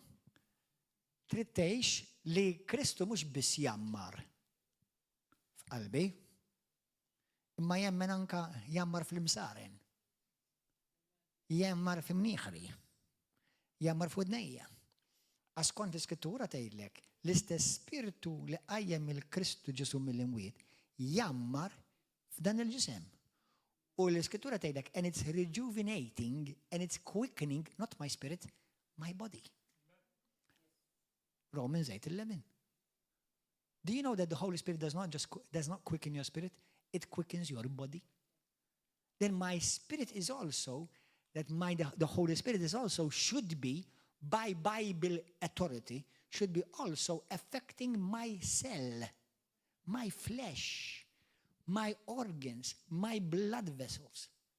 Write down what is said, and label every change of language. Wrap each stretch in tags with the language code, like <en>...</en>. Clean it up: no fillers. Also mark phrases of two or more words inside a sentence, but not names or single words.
<mt>Trid tgħix li Kristu mhux biss jammar f'qalbi, imma jemmen anka jammar fl-imsaren. Jammar f'imnieħri, jammar f'udnejja. Għaskont l-Iskrittura tgħidlek l-istess spiritu li qajjem il-Kristu Ġesu mill-imwiet jammar f'dan il-ġisem. U l-Iskrittura tgħidlek</mt> <en>and it's rejuvenating and it's quickening not my spirit, my body. Romans 8:11. Do you know that the Holy Spirit does not quicken your spirit, it quickens your body? Then my spirit is also that the Holy Spirit is also should be, by Bible authority, should be also affecting my cell, my flesh, my organs, my blood vessels.</en>